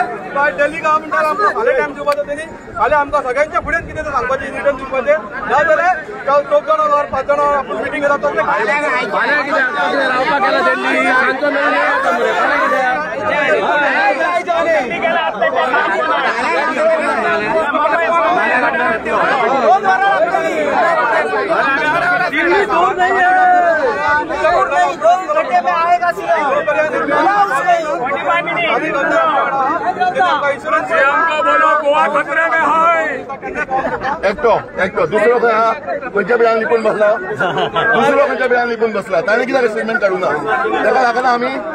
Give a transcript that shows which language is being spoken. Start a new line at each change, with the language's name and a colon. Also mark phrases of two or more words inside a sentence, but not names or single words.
Konkani: दिल्ली गव्हर्मेंटान आमकां फाल्यां टायम दिवपाचो तेणी. फाल्यां आमकां सगळ्यांच्या फुडें कितें तें सांगपाचें रिटर्न दिवपाचें ना जाल्यार 4 जाण वा 5 जाण आपूण मिटींग घेता तसलें फाल्यां कितें रावपाक गेला दिल्ली सांजचो मेळ्ळें
Hindi: दिल्ली दूर नहीं है. 2 घंटे में आएगा सीएम.
Konkani: एकटो दुसरो खंयच्या बिळान लिपून बसला ताणें कित्याक स्टेटमेंट काडूं ना ताका लागना आमी